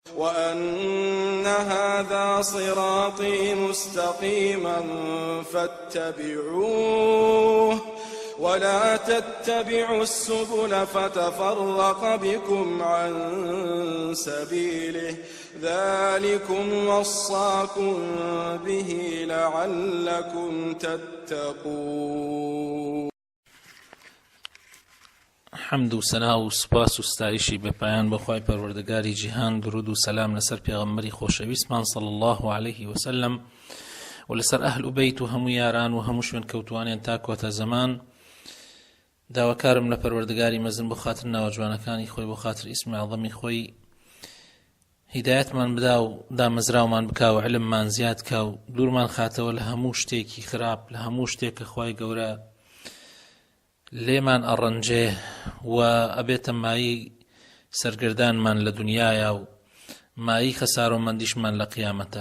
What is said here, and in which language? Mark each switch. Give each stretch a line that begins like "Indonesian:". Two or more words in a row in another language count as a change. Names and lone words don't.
Arabic: وأن هذا صراطي مستقيما فاتبعوه ولا تتبعوا السبل فتفرق بكم عن سبيله ذلكم وصاكم به لعلكم تتقون.
Central Kurdish: حمد و سنا و سپاس و ستایشی بپایان بخوای پروردگاری جهان، درود و سلام لسر پیغمبری خوشویستمان
Arabic: صلی الله علیه و سلم
Central Kurdish: و لسر اهل و بیت و همو یاران و همو شوێن کەوتوانیان تا کۆتە زەمان. داواکارم لە پەروەردگاری مەزن بۆ خاتر ناوەجوانەکانی خۆی، بۆ خاتر ئیسمی عەظەمی خۆی هیدایەتمان بدا و دامەزراومان بکا و علممان زیاد کا و دوورمان خاتەوە لە هەموو شتێکی خراپ، لە هەموو شتێک کە خوای گەورە لێمان ئەڕەنجێ و ئەبێتە مایی سەرگردانمان لە دنیایە و مایی خەسارۆمەندیشمان لە قیامەتە.